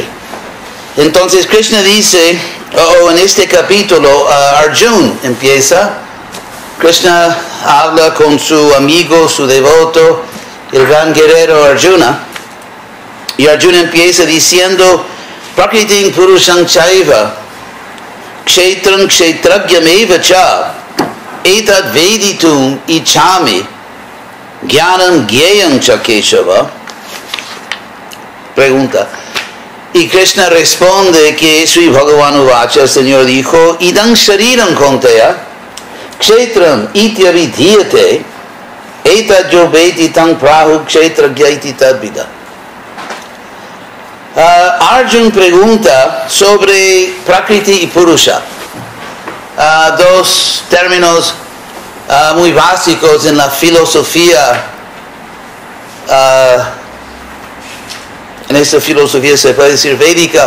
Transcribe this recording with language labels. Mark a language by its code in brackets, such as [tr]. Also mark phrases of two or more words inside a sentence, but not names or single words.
[es] Entonces Krishna dice, en este capítulo, Arjuna empieza. Krishna habla con su amigo, su devoto, el gran guerrero Arjuna. Y Arjuna empieza diciendo, [sa] प्रकृतिम् पुरुषम् चैव, क्षेत्रम् क्षेत्रज्ञमेव च, एतत् वेदितुम् इच्छामि, ज्ञानम् ज्ञेयम् च केशव. [es] Pregunta. Y Krishna responde que [sa] श्री भगवान् उवाच, [es] el Señor dijo, [sa] इदम् शरीरम् कौन्तेय, क्षेत्रम् इत्यविधीयते एतत् जो वेत्ति तं प्राहु क्षेत्र ज्ञैति तद्विद. [es] Arjuna pregunta sobre Prakriti y Purusha. Dos términos muy básicos en la filosofía. En esta filosofía se puede decir védica.